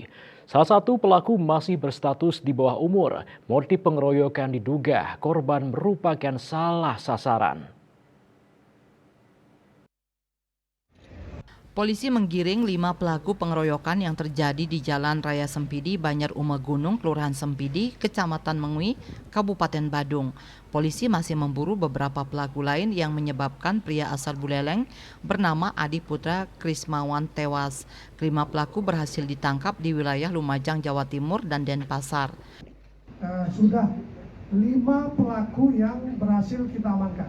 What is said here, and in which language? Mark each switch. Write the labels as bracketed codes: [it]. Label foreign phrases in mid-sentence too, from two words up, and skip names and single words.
[id] Salah satu pelaku masih berstatus di bawah umur. Motif pengeroyokan diduga korban merupakan salah sasaran. Polisi menggiring 5 pelaku pengeroyokan yang terjadi di Jalan Raya Sempidi, Banjar Umegunung, Kelurahan Sempidi, Kecamatan Mengwi, Kabupaten Badung. Polisi masih memburu beberapa pelaku lain yang menyebabkan pria asal Buleleng bernama Adi Putra Krismawan tewas. 5 pelaku berhasil ditangkap di wilayah Lumajang, Jawa Timur dan Denpasar. Sudah 5 pelaku yang berhasil kita amankan.